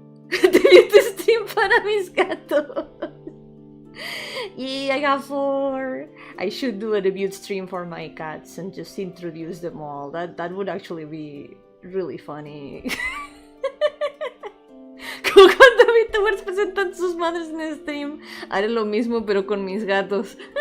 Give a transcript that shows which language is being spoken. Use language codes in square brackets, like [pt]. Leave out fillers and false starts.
[es] Debut stream para mis gatos. [en] Yeah, I have 4. I should do a debut stream for my cats and just introduce them all. That would actually be really funny. [es] Como cuando VTubers presentan sus madres en stream. Haré lo mismo pero con mis gatos.